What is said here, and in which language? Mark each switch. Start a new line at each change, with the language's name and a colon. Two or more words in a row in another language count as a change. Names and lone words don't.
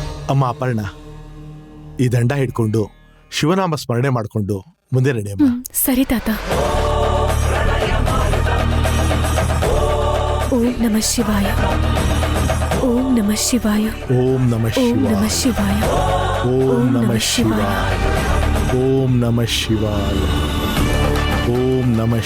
Kannada: ಅಮ್ಮ ಅಪರ್ಣ, ಈ ದಂಡ ಹಿಡ್ಕೊಂಡು ಶಿವನಾಮ ಸ್ಮರಣೆ ಮಾಡಿಕೊಂಡು ಮುಂದೆ ನಡೆಯಮ್ಮ. ಸರಿ ತಾತ.
Sanskrit: ಓಂ ನಮಃ ಶಿವಾಯ. ಓಂ ನಮಃ ಶಿವಾಯ. ಓಂ ನಮಃ ಓಂ ನಮಃ ಶಿವಾಯ. ಶಿವಾಯ. ಓಂ ನಮಃ ಶಿವಾಯ. ಓಂ ನಮಃ ಶಿವಾಯ. ಓಂ ನಮಃ